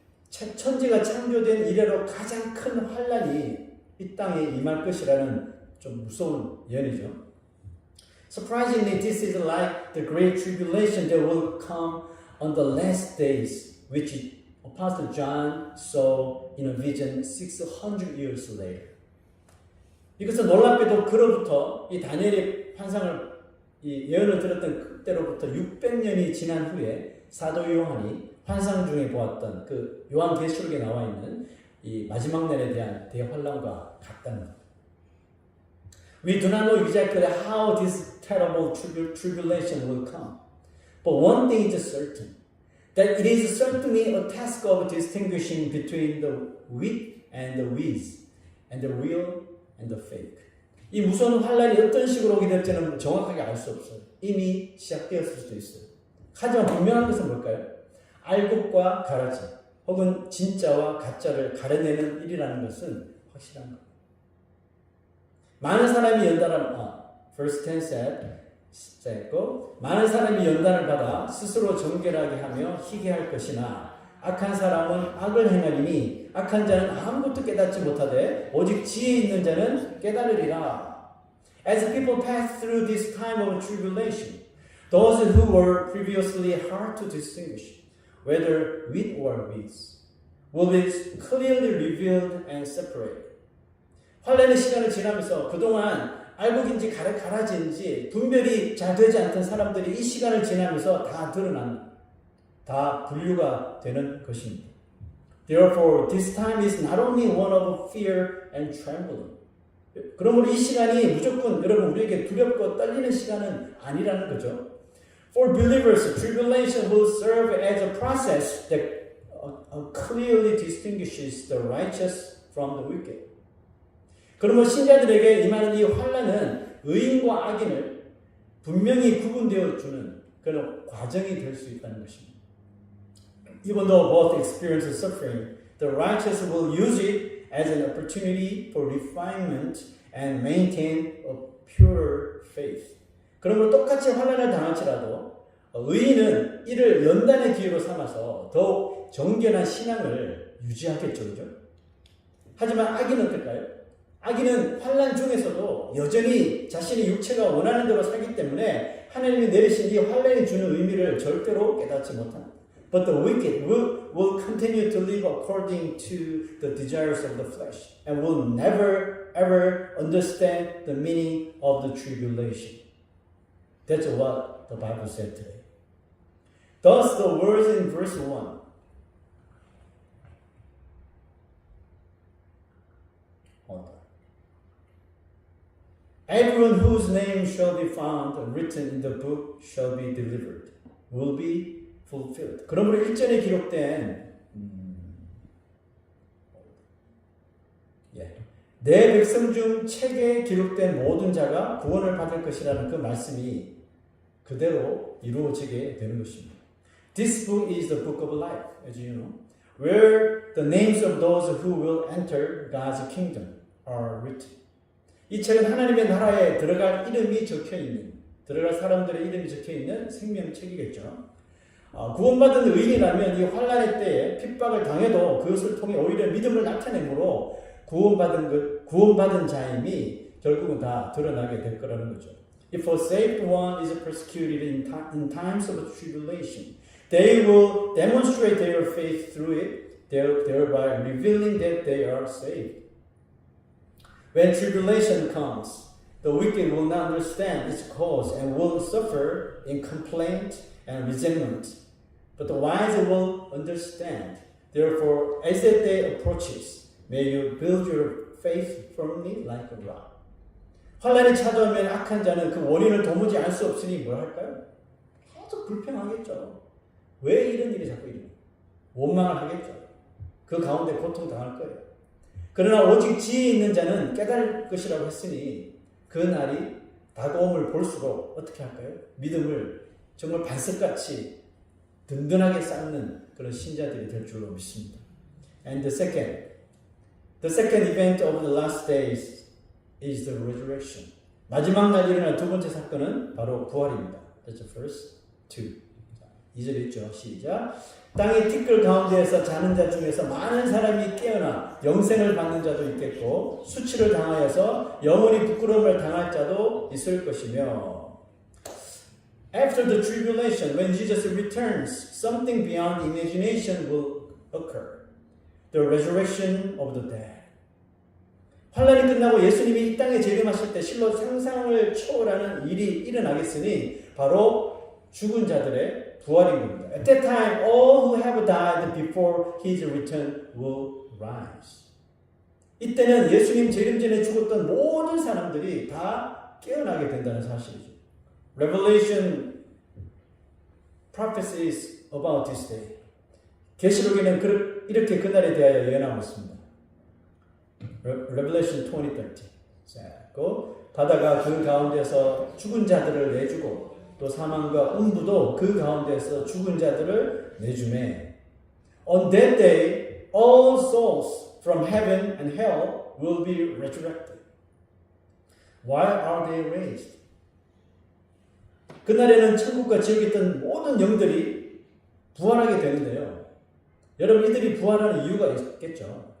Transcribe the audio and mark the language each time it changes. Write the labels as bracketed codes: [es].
[ko] 천지가 창조된 이래로 가장 큰 환란이 이 땅에 임할 것이라는 좀 무서운 예언이죠. [en] Surprisingly, this is like the great tribulation that will come on the last days, which Apostle John saw in a vision 600 years later. [ko] 이것은 놀랍게도 그로부터 이 다니엘의 환상을 이 예언을 들었던 그때로부터 600년이 지난 후에 사도 요한이 환상 중에 보았던 그 요한계시록에 나와 있는 이 마지막 날에 대한 대환란과 같다는 것. [en] We do not know exactly how this terrible tribulation will come. But one thing is certain, that it is certainly a task of distinguishing between the wheat and the weeds, and the real and the fake. [ko] 이 무서운 환란이 어떤 식으로 오게 될지는 정확하게 알 수 없어요. 이미 시작되었을 수도 있어요. 하지만 분명한 것은 뭘까요? 알곡과 가라지, 혹은 진짜와 가짜를 가려내는 일이라는 것은 확실한 겁니다. 많은 사람이 [en] verse 10 said, [ko] 많은 사람이 연단을 받아 스스로 정결하게 하며 희게 할 것이나 악한 사람은 악을 행하리니 악한 자는 아무것도 깨닫지 못하되 오직 지혜 있는 자는 깨달으리라. [en] As people pass through this time of tribulation, those who were previously hard to distinguish, whether wheat or weeds, will be clearly revealed and separated. [ko] 환란의 시간을 지나면서 그동안 알곡인지 가라지인지 분별이 잘 되지 않던 사람들이 이 시간을 지나면서 다 드러난, 다 분류가 되는 것입니다. [en] Therefore, this time is not only one of fear and trembling. [ko] 그러므로 이 시간이 무조건 여러분 우리에게 두렵고 떨리는 시간은 아니라는 거죠. [en] For believers, tribulation will serve as a process that clearly distinguishes the righteous from the wicked. [ko] 그러면 신자들에게 임하는 이 환란은 의인과 악인을 분명히 구분되어 주는 그런 과정이 될 수 있다는 것입니다. [en] Even though both experience suffering, the righteous will use it as an opportunity for refinement and maintain a pure faith. [ko] 그러므로 똑같이 환란을 당할지라도 의인은 이를 연단의 기회로 삼아서 더욱 정결한 신앙을 유지하겠죠, 그죠? 하지만 악인은 어떨까요? 악인은 환란 중에서도 여전히 자신의 육체가 원하는 대로 살기 때문에 하나님이 내리신 이 환란이 주는 의미를 절대로 깨닫지 못합니다. [en] But the wicked will continue to live according to the desires of the flesh and will never ever understand the meaning of the tribulation. That's what the Bible said today. Thus the words in verse 1. Everyone whose name shall be found written in the book shall be delivered, will be fulfilled. [ko] 그러므로 일전에 기록된 내 백성 중 책에 기록된 모든 자가 구원을 받을 것이라는 그 말씀이 그대로 이루어지게 되는 것입니다. [en] This book is the book of life, as you know, where the names of those who will enter God's kingdom are written. [ko] 이 책은 하나님의 나라에 들어갈 이름이 적혀있는, 들어갈 사람들의 이름이 적혀있는 생명책이겠죠. 구원받은 의인이라면 이 환란의 때에 핍박을 당해도 그것을 통해 오히려 믿음을 나타내므로 구원받은 자임이 결국은 다 드러나게 될 거라는 거죠. [en] If a saved one is persecuted in times of tribulation, they will demonstrate their faith through it, thereby revealing that they are saved. When tribulation comes, the wicked will not understand its cause and will suffer in complaint and resentment. But the wise will understand. Therefore, as that day approaches, may you build your faith firmly like a rock. [ko] 환란이 찾아오면 악한 자는 그 원인을 도무지 알 수 없으니 뭘 할까요? 계속 불평하겠죠. 왜 이런 일이 자꾸 일어나? 원망을 하겠죠. 그 가운데 고통당할 거예요. 그러나 오직 지혜 있는 자는 깨달을 것이라고 했으니 그 날이 다가옴을 볼수록 어떻게 할까요? 믿음을 정말 반석같이 든든하게 쌓는 그런 신자들이 될 줄로 믿습니다. [en] And the second event of the last days is the resurrection. [ko] 마지막 날 일어날 두 번째 사건은 바로 부활입니다. [en] That's the first two. [ko] 2절 있죠. 시작. 땅의 티끌 가운데에서 자는 자 중에서 많은 사람이 깨어나 영생을 받는 자도 있겠고 수치를 당하여서 영원히 부끄러움을 당할 자도 있을 것이며 [en] After the tribulation, when Jesus returns, something beyond imagination will occur. The resurrection of the dead. [ko] 환란이 끝나고 예수님이 이 땅에 재림하실 때 실로 상상을 초월하는 일이 일어나겠으니 바로 죽은 자들의 부활인 겁니다. [en] At that time, all who have died before His return will rise. [ko] 이때는 예수님 재림 전에 죽었던 모든 사람들이 다 깨어나게 된다는 사실이죠. [en] Revelation prophecies about this day. [ko] 계시록에는 이렇게 그날에 대하여 예언하고 있습니다. [en] Revelation 20:30. [ko] 바다가 그 가운데서 죽은 자들을 내주고 또 사망과 음부도 그 가운데서 죽은 자들을 내주매. [en] On that day, all souls from heaven and hell will be resurrected. Why are they raised? [ko] 그날에는 천국과 지옥에 있던 모든 영들이 부활하게 되는데요. 여러분 이들이 부활하는 이유가 있겠죠.